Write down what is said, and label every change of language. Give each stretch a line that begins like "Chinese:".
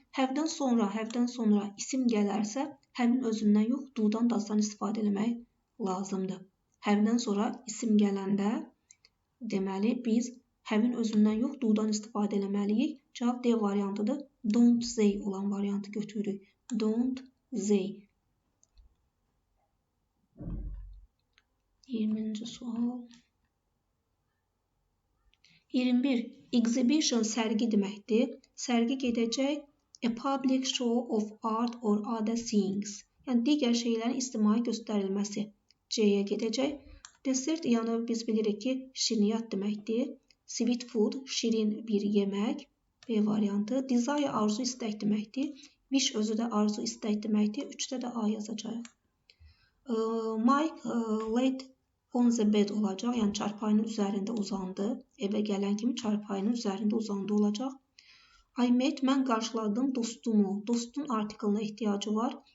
Azerbaijani: Have-dən sonra isim gələrsə, have-in özündən yox, do-dan da-dan istifadə eləmək lazımdır. Have-dən sonra isim gələndə, deməli, biz have-in özündən yox, do-dan istifadə eləməliyik. Cavab D variantıdır. Don't they olan variantı götürürük.
English: Don't they.
Azerbaijani: 20. sual. 21. Exhibition sərgi deməkdir. Sərgi gedəcək
English: a public show of art or other things.
Azerbaijani: Yəni digər şeylərin ictimai göstərilməsi. C-yə gedəcək. Desert yəni biz bilirik ki, şirniyyat deməkdir.
English: Sweet food,
Azerbaijani: şirin bir yemək. B variantı. Desire arzu istək deməkdir. Wish özü də arzu istək deməkdir. 3-də də A yazacağıq.
English: Mike laid on the bed
Azerbaijani: olacaq. Yəni çarpayının üzərində uzandı. Evə gələn kimi çarpayının üzərində uzandı olacaq.
English: I met,
Azerbaijani: mən qarşıladım dostumu. Dostun artiklına ehtiyacı var.